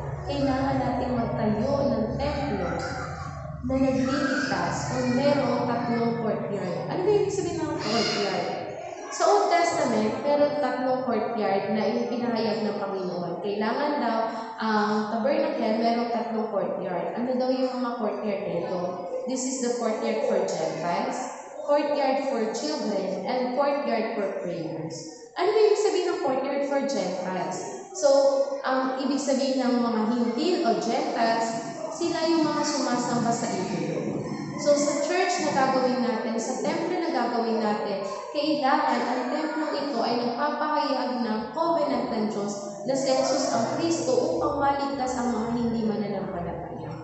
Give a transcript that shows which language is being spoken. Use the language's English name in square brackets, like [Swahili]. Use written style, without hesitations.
[Filipino] Kailangan natin magtayo ng templo na nagliligtas kung merong 3 courtyard. Ano ba yung sabihin ng courtyard? Sa Old Testament, meron 3 courtyard na ipinahayag ng Panginoon. Kailangan daw ang tabernacle merong 3 courtyard. Ano daw yung mga courtyard nito? [English] This is the courtyard for Gentiles, courtyard for children, and courtyard for prayers. [Filipino] Ano ba yung sabihin ng courtyard for Gentiles? So, ang ibig sabihin ng mga Hintil o Gentiles, sila yung mga sumasamba sa idolo. So, sa church na gagawin natin, sa templo na gagawin natin, kailangan ang templo ito ay nagpapahayag ng covenant ng Diyos na si Jesus ang Kristo upang maligtas ang mga hindi mananampalataya.